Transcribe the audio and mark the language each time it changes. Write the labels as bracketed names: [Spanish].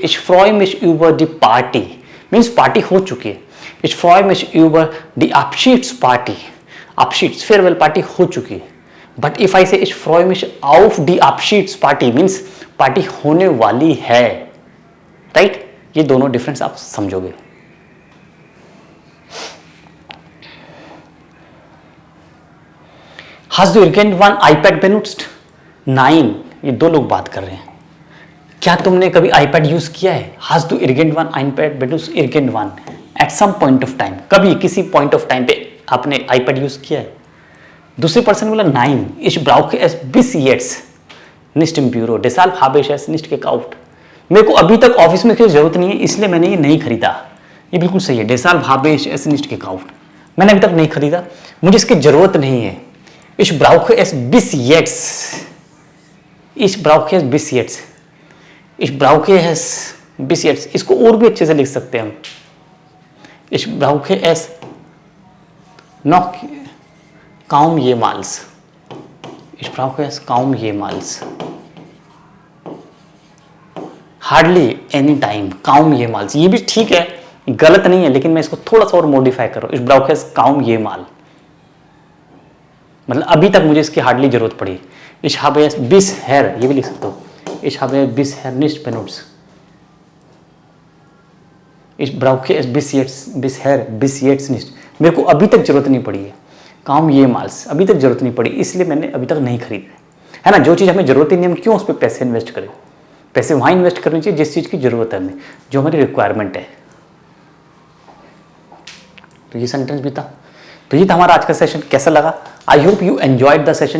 [German] ich freue mich über die Party [Hindi] means party हो चुकी है। [German] ich freue mich über die Abschiedsparty, Abschieds [Hindi] farewell party हो चुकी है। [English] but if I say [German] ich freue mich auf die Abschiedsparty [Hindi] means party होने वाली है, [German] राइट। [Hindi] ये दोनों डिफरेंस आप समझोगे। [German] Hast du irgendwann iPad benutzt? [Hindi] Nein, ये दो लोग बात कर रहे हैं। क्या तुमने कभी iPad यूज किया है? [German] Hast du irgendwann iPad benutzt? [Hindi] Irgendwann [English] at some point of time, [Hindi] कभी किसी पॉइंट ऑफ टाइम पे आपने iPad यूज किया है? दूसरे पर्सन बोला [German] nein, ich brauche es bis jetzt nicht im Büro, deshalb habe ich es nicht gekauft। [Hindi] मेरे को अभी तक ऑफिस में इसकी जरूरत नहीं है, इसलिए मैंने ये नहीं खरीदा। ये बिल्कुल सही है, [German] deshalb habe ich es nicht gekauft, [Hindi] मैंने अभी तक नहीं खरीदा, मुझे इसकी जरूरत नहीं है। [German] Ich brauche es bis jetzt, ich brauche es bis jetzt, ich brauche es bis jetzt, [Hindi] इसको और भी अच्छे से लिख सकते हैं हम। [German] Ich brauche es noch kaum jemals, [Hindi] ich brauche es kaum jemals, [English] hardly any time, [Hindi] kaum jemals, ये भी ठीक है, गलत नहीं है, लेकिन मैं इसको थोड़ा सा और मॉडिफाई कर रहा हूँ। [German] Ich brauche es kaum jemals [Hindi] मतलब अभी तक मुझे इसकी हार्डली जरूरत पड़ी। [German] Ich habe es bisher, [Hindi] ये भी लिख सकते हो, [German] Ich habe es bisher nicht benutzt, Ich brauche es bis jetzt nicht, [Hindi] मेरे को अभी तक जरूरत नहीं पड़ी है। काम ये माल्स अभी तक जरूरत नहीं पड़ी, इसलिए मैंने अभी तक नहीं खरीदा, है ना। जो चीज़ हमें जरूरत ही नहीं, हम क्यों उस पर पैसे इन्वेस्ट करें? पैसे वहाँ इन्वेस्ट करनी चाहिए जिस चीज़ की जरूरत है हमें, जो हमारी रिक्वायरमेंट है। तो ये सेंटेंस भी था। तो ये था हमारा आज का सेशन। कैसा लगा? [English] I hope you enjoyed the session.